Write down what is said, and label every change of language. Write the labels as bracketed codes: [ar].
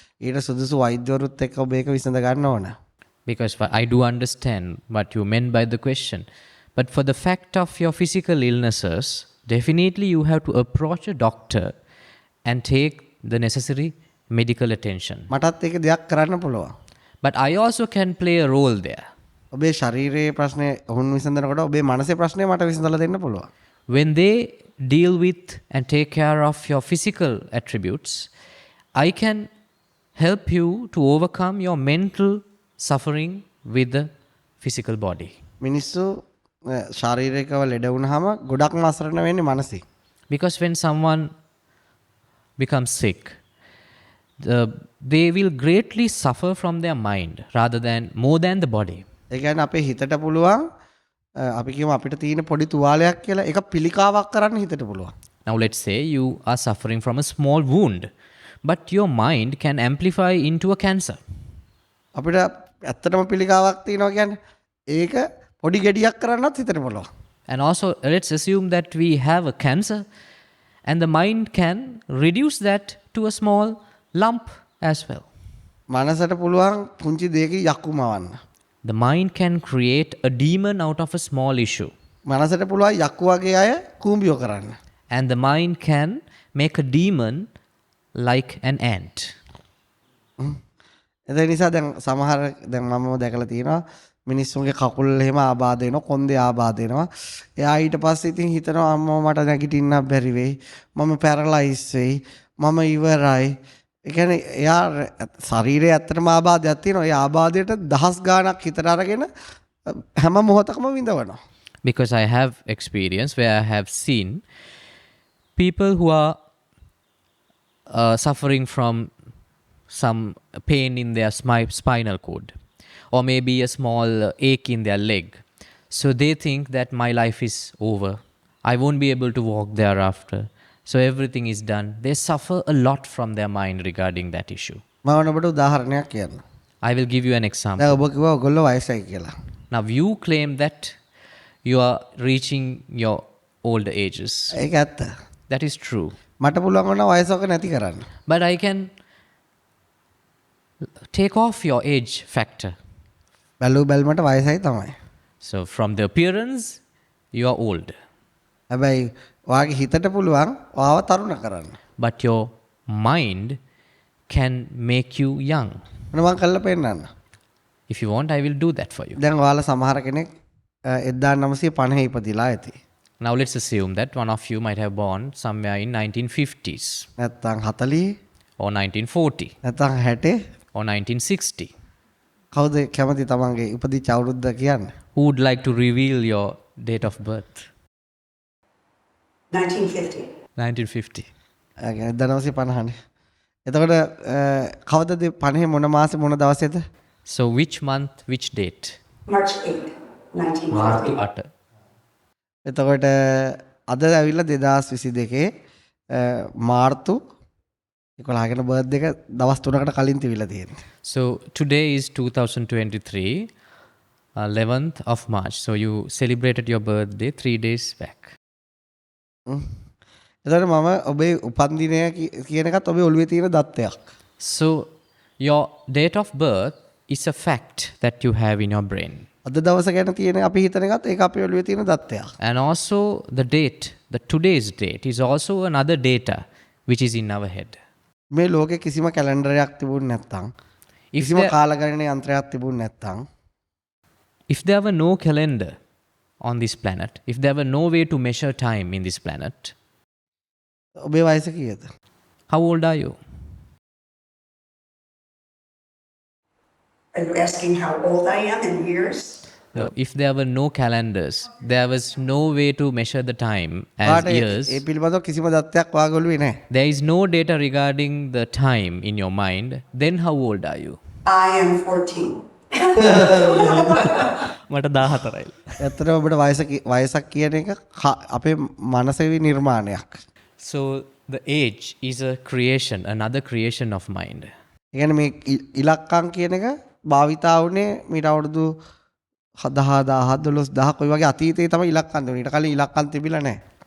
[si] ඊට සුදුසු වෛද්‍යවරුත් එක්ක ඔබ ඒක විසඳ ගන්න ඕන. [en] Because I do understand what you meant by the question. But for the fact of your physical illnesses, definitely you have to approach a doctor and take the necessary medical attention. [si] මටත් ඒක දෙයක් කරන්න පුළුවන්. [en] But I also can play a role there. [si] ඔබේ ශරීරයේ ප්‍රශ්නේ ඔවුන් විසඳනකොට ඔබේ මනසේ ප්‍රශ්නේ මට විසඳලා දෙන්න පුළුවන්. [en] When they deal with and take care of your physical attributes, I can help you to overcome your mental suffering with the physical body. [si] මිනිස්සු ශාරීරිකව ලෙඩ වුණාම ගොඩක්ම අසරණ වෙන්නේ මනසේ. [en] Because when someone becomes sick, they will greatly suffer from their mind more than the body. [si] ඒ කියන්නේ අපේ හිතට පුළුවන් අපි කියමු අපිට තියෙන පොඩි තුවාලයක් කියලා ඒක පිළිකාවක් කරන්න හිතට පුළුවන්. [en] Now let's say you are suffering from a small wound, but your mind can amplify into a cancer. [si] අපිට ඇත්තටම පිළිකාවක් තියෙනවා කියන්නේ ඒක පොඩි ගෙඩියක් කරන්නත් හිතට පුළුවන්. [en] And also let's assume that we have a cancer and the mind can reduce that to a small lump as well. [si] මනසට පුළුවන් පුංචි දෙයකින් යක්කු මවන්න. [en] The mind can create a demon out of a small issue. [si] මනසට පුළුවන් යක්කු වගේ අය කූඹියෝ කරන්න. [en] And the mind can make a demon like an ant. [si] ඒ නිසා දැන් සමහර දැන් මම දැකලා තියෙනවා මිනිස්සුන්ගේ කකුල් එහෙම ආබාධ වෙනවා කොන්දේ ආබාධ වෙනවා. එයා ඊට පස්සේ ඉතින් හිතනවා අම්මෝ මට නැගිටින්න බැරි වෙයි. මම පැරලයිස් වෙයි. මම ඉවරයි. ඒ කියන්නේ එයා ශරීරයේ ඇත්තටම ආබාධයක් තියෙනවා. ඒ ආබාධයට දහස් ගාණක් හිතට අරගෙන හැම මොහොතකම විඳවනවා. [en] Because I have experience where I have seen people who are suffering from some pain in their spinal cord or maybe a small ache in their leg. So they think that my life is over. I won't be able to walk thereafter. So everything is done. They suffer a lot from their mind regarding that issue. [si] මම ඔබට උදාහරණයක් කියන්න. [en] I will give you an example. [si] දැන් ඔබ කිව්වා ඔයගොල්ලෝ වයසයි කියලා. [en] Now you claim that you are reaching your older ages. [si] ඒක ඇත්ත. [en] That is true. [si] මට පුළුවන් වුණා වයසක නැති කරන්න. [en] But I can take off your age factor. [si] බැලු බැලමට වයසයි තමයි. [en] So from the appearance, you are old. [si] හැබැයි ඔයාගේ හිතට පුළුවන් ඔයාව තරුණ කරන්න. [en] But your mind can make you young. [si] මම කල්ලා පෙන්නන්න. [en] If you want, I will do that for you. [si] දැන් ඔයාලා සමහර කෙනෙක් 1950 ඉපදිලා ඇති. [en] Now let's assume that one of you might have born somewhere in 1950s [si] නැත්තම් 40 [en] or 1940 [si] නැත්තම් 60 [en] or 1960. [si] කවුද කැමති තමන්ගේ ඉපදිච්ච අවුරුද්ද කියන්න? [en] Who would like to reveal your date of birth? 1950. 1950. [si] 1950නේ. එතකොට කවදද 50 මොන මාසේ මොන දවසේද? [en] So which month, which date? March 8th, 1950. Atta. [si] එතකොට අද ඇවිල්ලා 2022 මාර්තු 11 බර්ත්ඩේ එක දවස් 3කට කලින් තිබිලා තියෙනවා. [en] So today is 2023, 11th of March. So you celebrated your birthday 3 days back. [si] එතකොට මම ඔබේ උපන්දිනය කියන එකත් ඔබේ ඔළුවේ තියෙන දත්තයක්. [en] So your date of birth is a fact that you have in your brain. [si] අද දවස ගැන තියෙන අපි හිතන එකත් ඒක අපේ ඔළුවේ තියෙන දත්තයක්. [en] And also the date, the today's date is also another data which is in our head. [si] මේ ලෝකේ කිසිම කැලෙන්ඩරයක් තිබුණ නැත්නම් කිසිම කාලගණන යන්ත්‍රයක් තිබුණ නැත්නම් [en] if there were no calendar on this planet, if there were no way to measure time in this planet, [si] ඔබේ වයස කීයද? [en] how old are you? Are you asking how old I am in years? So if there were no calendars, there was no way to measure the time as years. [si] ඒ පිළිබඳව කිසිම දත්තයක් ඔයාගේ ඔළුවේ නැහැ. [en] There is no data regarding the time in your mind. Then how old are you? I am 14. [si] මට 14යි. ඇත්තටම ඔබට වයසක් කියන එක අපේ මනසේ නිර්මාණයක්. [en] So the age is a creation, another creation of mind. [si] ඒ කියන්නේ මේ ඉලක්කම් කියන එක භාවිතා වුණේ මීට අවුරුදු 10,000 12,000 කොයි වගේ අතීතයේ තමයි ඉලක්කම් දුන්නේ. ඊට කලින් ඉලක්කම් තිබිලා නැහැ.